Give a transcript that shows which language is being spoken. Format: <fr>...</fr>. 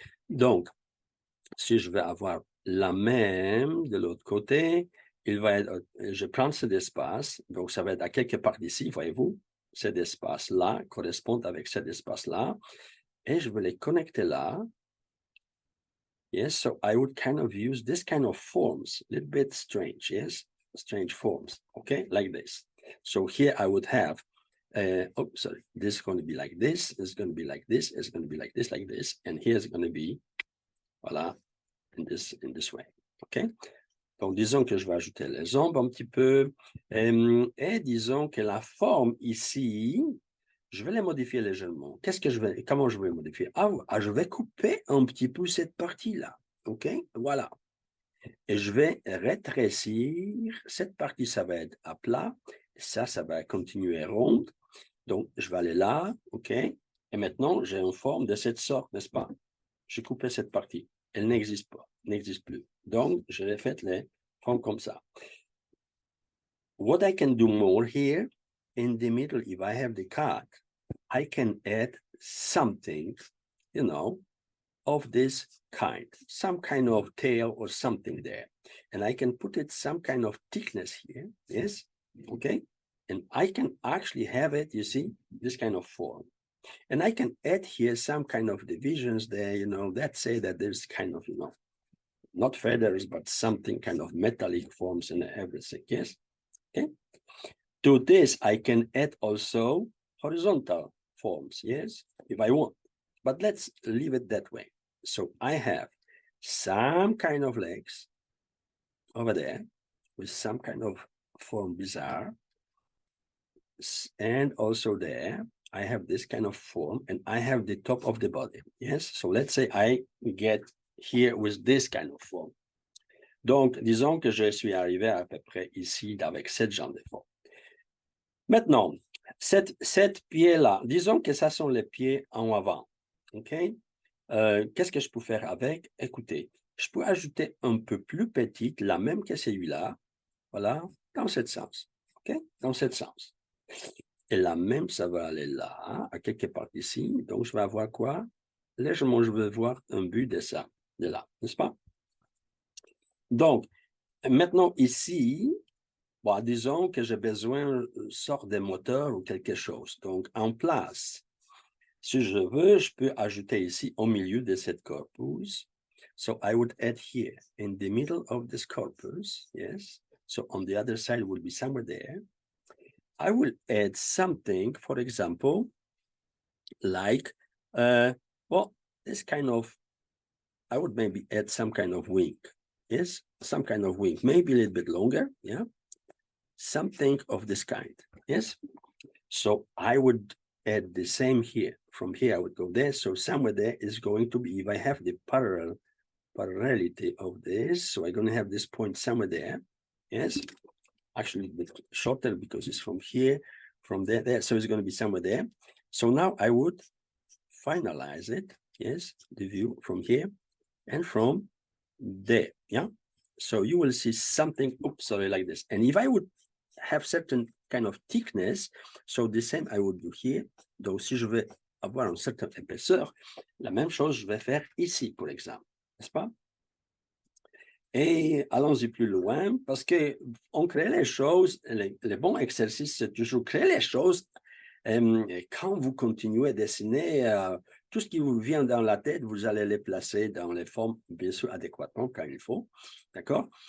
<fr>Donc, si je vais avoir la même de l'autre côté, il va être, je prends cet espace, donc ça va être à quelque part d'ici, voyez-vous, cet espace-là correspond avec cet espace-là, et je vais les connecter là.</fr> <en>Yes, so I would kind of use this kind of forms, a little bit strange, yes, strange forms, okay, like this. So here I would have, oh, sorry, this is going to be like this, it's going to be like this, it's going to be like this, and here's going to be, voilà, in this way, okay?</en> <fr>Donc, disons que je vais ajouter les ombres un petit peu, et disons que la forme ici, je vais les modifier légèrement. Comment je vais modifier? Je vais couper un petit peu cette partie-là, ok? Voilà. Et je vais rétrécir, cette partie, ça va être à plat, ça va continuer ronde, donc je vais aller là, ok? Et maintenant, j'ai une forme de cette sorte, n'est-ce pas? J'ai coupé cette partie, elle n'existe pas, n'existe plus. Donc, je vais faire les formes comme ça.</fr> <en>What I can do more here, in the middle, if I have the cut, I can add something, you know, of this kind, some kind of tail or something there. And I can put it some kind of thickness here, yes, okay? And I can actually have it, you see, this kind of form. And I can add here some kind of divisions there, you know, that say that there's kind of, you know, not feathers, but something kind of metallic forms and everything, yes? Okay. To this, I can add also horizontal forms, yes, if I want. But let's leave it that way. So I have some kind of legs over there with some kind of form bizarre. And also there, I have this kind of form and I have the top of the body, yes. So let's say I get here with this kind of form.</en> <fr>Donc, disons que je suis arrivé à peu près ici avec cette jambe de forme. Maintenant, cette pied-là, disons que ça sont les pieds en avant, ok? Qu'est-ce que je peux faire avec? Écoutez, je peux ajouter un peu plus petite, la même que celui-là, voilà, dans ce sens, ok? Dans ce sens. Et la même, ça va aller là, à quelque part ici. Donc, je vais avoir quoi? Légèrement, je vais voir un but de ça, de là, n'est-ce pas? Donc, maintenant, ici, bon, disons que j'ai besoin d'une sorte de moteur ou quelque chose. Donc, en place, si je veux, je peux ajouter ici au milieu de cette corpus.</fr> <en>So, I would add here in the middle of this corpus, yes. So, on the other side will be somewhere there. I will add something, for example, like, well, this kind of, I would maybe add some kind of wing, yes, some kind of wing, maybe a little bit longer, yeah, something of this kind, yes. So I would add the same here. From here, I would go there. So somewhere there is going to be, if I have the parallelity of this, so I'm going to have this point somewhere there, yes. Actually a bit shorter because it's from here, from there, so it's going to be somewhere there. So now I would finalize it, yes, the view from here and from there, yeah. So you will see something, oops, sorry, like this. And if I would have certain kind of thickness, so the same I would do here.</en> <fr>Donc si je vais avoir une certaine épaisseur, la même chose je vais faire ici, pour exemple, n'est-ce pas? Et allons-y plus loin, parce que on crée les choses, les bons exercices, c'est toujours créer les choses. Quand vous continuez à dessiner, tout ce qui vous vient dans la tête, vous allez les placer dans les formes, bien sûr, adéquatement quand il faut. D'accord?</fr>